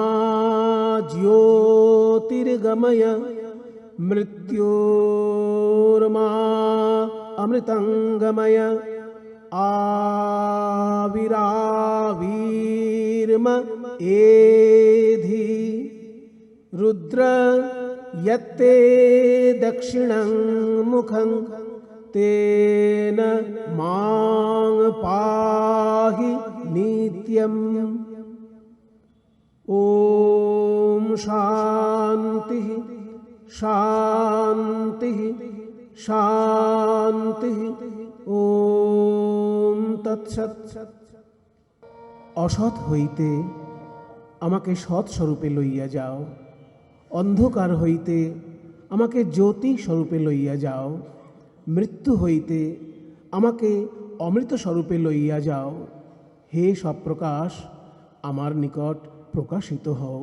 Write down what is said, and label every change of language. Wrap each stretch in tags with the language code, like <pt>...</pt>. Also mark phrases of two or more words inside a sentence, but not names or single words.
<sa>জ্যোতির্গময় মৃত্যোর্মা অমৃতঙ্গময় আবিরাবির্ম এধি রুদ্র यत्ते दक्षिणं मुखं तेन मां पाहि नित्यम्। ॐ शान्तिः शान्तिः शान्तिः। ॐ तत्सत्।</sa> <bn>অসৎ হইতে আমাকে সৎ স্বরূপে লইয়া যাও, অন্ধকার হইতে আমাকে জ্যোতি স্বরূপে লইয়া যাও, মৃত্যু হইতে আমাকে অমৃত স্বরূপে লইয়া যাও। হে সপ্রকাশ, আমার নিকট প্রকাশিত হও।</bn>